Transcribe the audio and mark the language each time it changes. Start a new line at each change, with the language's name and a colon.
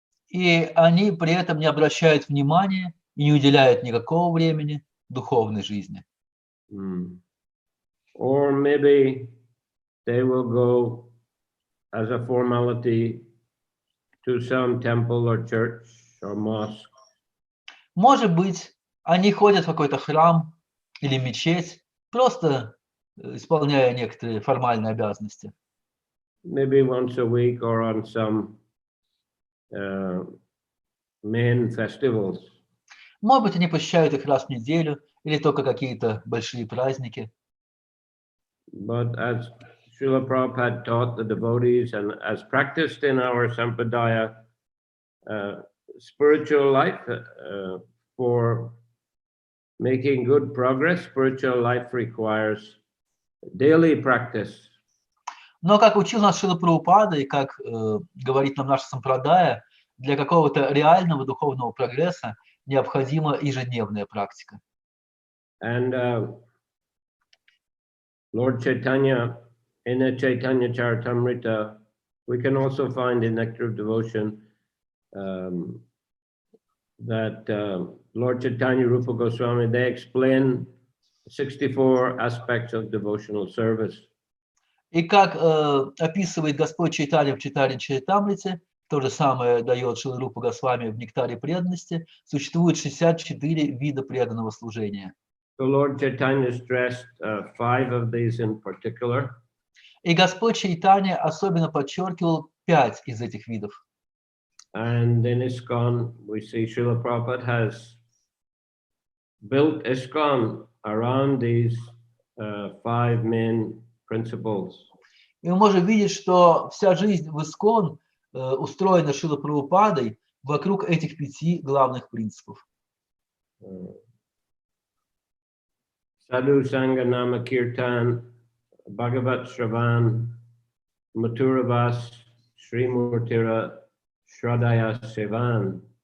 Russian: И они при этом не обращают внимания и не уделяют никакого времени духовной жизни.
English: Or maybe they will go as a formality to some temple or church or mosque.
Russian: Может быть, они ходят в какой-то храм или мечеть, просто исполняя некоторые формальные обязанности.
English: Maybe once a week or on some main festivals.
Russian: Может быть, они посещают их раз в неделю или только какие-то большие праздники.
English: But as Srila Prabhupada taught the devotees and as practiced in our Sampradaya, spiritual life, for making good progress, spiritual life requires daily practice.
Russian: Но, как учил нас Шрила Прабхупада и как говорит нам наша сампрадая, для какого-то реального духовного прогресса необходима ежедневная практика.
English: And Lord Chaitanya, in the Chaitanya Charitamrita, we can also find in Nectar of Devotion that Lord Chaitanya, Rupa Goswami, they explain 64 aspects of devotional service.
Russian: И как описывает Господь Чайтанья в Чайтанья Чаритамрите, то же самое дает Шрила Рупа Госвами в Нектаре преданности, существует 64 вида преданного служения.
English: So Lord Chaitanya stressed 5 of these in particular.
Russian: И Господь Чайтанья особенно подчеркивал 5 из этих видов.
English: And in ISKCON, we see Srila Prabhupada has built ISKCON around these 5 main principles.
Russian: И мы можем видеть, что вся жизнь в ISKCON устроена Шрилой Прабхупадой вокруг этих 5 главных принципов.
Sanskrit: Sadhu Sangha Nama Kirtan, Bhagavat Shravan, Mathurabhas, Sri Murtira, Shradaya Sevan.